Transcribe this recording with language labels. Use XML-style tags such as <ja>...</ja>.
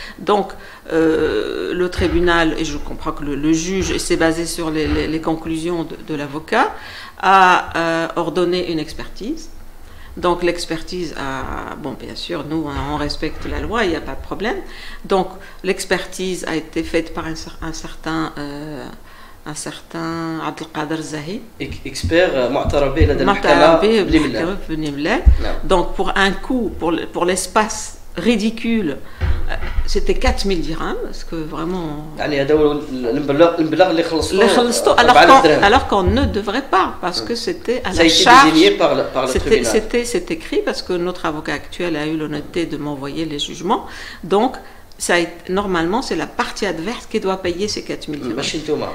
<fr>Donc, le tribunal, et je comprends que le juge, et c'est basé sur les conclusions de l'avocat, a ordonné une expertise. Donc l'expertise a, bon bien sûr, nous on respecte la loi, il n'y a pas de problème. Donc l'expertise a été faite par un certain Abdelkader Zahi.</fr> <ar>Expert معترف به لدى المحكمة بني ملال.</ar> <fr>Donc pour un coût, pour l'espace ridicule, c'était 4000 dirhams, parce que vraiment... alors qu'on ne devrait pas, parce que c'était à la charge... C'est écrit, parce que notre avocat actuel a eu l'honnêteté de m'envoyer les jugements, donc normalement c'est la partie adverse qui doit payer ces 4000 dirhams.</fr>